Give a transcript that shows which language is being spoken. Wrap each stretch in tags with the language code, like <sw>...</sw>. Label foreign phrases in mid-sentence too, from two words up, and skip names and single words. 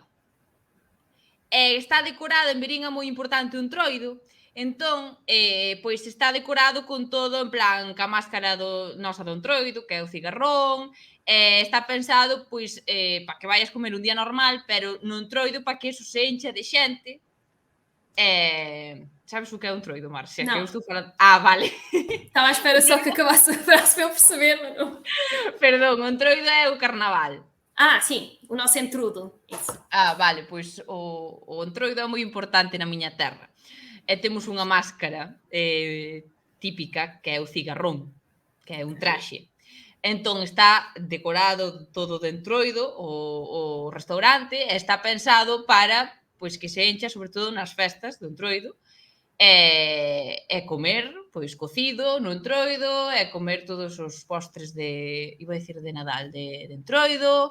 <gl>Está decorado, en Verín é moi importante un Entroido, entón, pois está decorado con todo, en plan, ca máscara nosa do Entroido, que é o cigarrón, está pensado, pois, para que vayas comer un día normal, pero no Entroido para que eso se encha de xente. Sabes o que é un Entroido, Marcia? Non. Que eu estou falando... Vale.</gl> <pt>Estaba a espera só que acabasse a frase para eu perceber, mas não.</pt> <gl>Perdón, o Entroido é o carnaval.</gl> <pt>Sim, o nosso entrudo. Isso.</pt> <gl>Vale, pois o Entroido é moi importante na miña terra. E temos unha máscara típica que é o cigarrón, que é un traxe. Entón está decorado todo de Entroido o restaurante e está pensado para pois que se encha sobre todo nas festas do Entroido e comer pois cocido no Entroido e comer todos os postres iba a dicir de Nadal, de Entroido.</gl>